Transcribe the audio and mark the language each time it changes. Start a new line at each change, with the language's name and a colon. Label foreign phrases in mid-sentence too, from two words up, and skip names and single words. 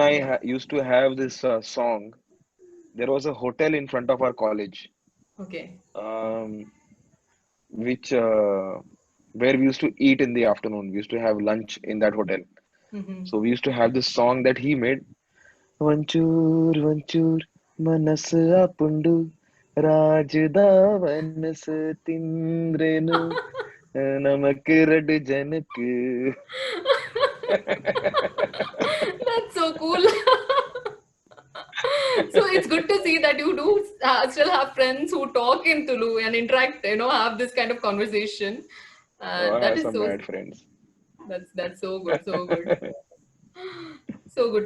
English: and I yeah. used to have this song. There was a hotel in front of our college, Okay. um, which where we used to eat in the afternoon. We used to have lunch in that hotel. Hmm. So we used to have this song that he made.
Tulu: ಒಂಚೂರ್ ಒಂಚೂರ್ ಮನಸ್ಸು ಆಪುಂಡು ರಾಜದ ಮನಸ್ಸು ತಿಂದ್ರೇನು ನಮಕ್ ಎರಡು ಜನಕ್ಕೆ.
English: That's so cool. So it's good to see that you do still have friends who talk in Tulu and interact, have this kind of conversation. Oh, I That have is some so, mad friends. that's so good, so good. So good to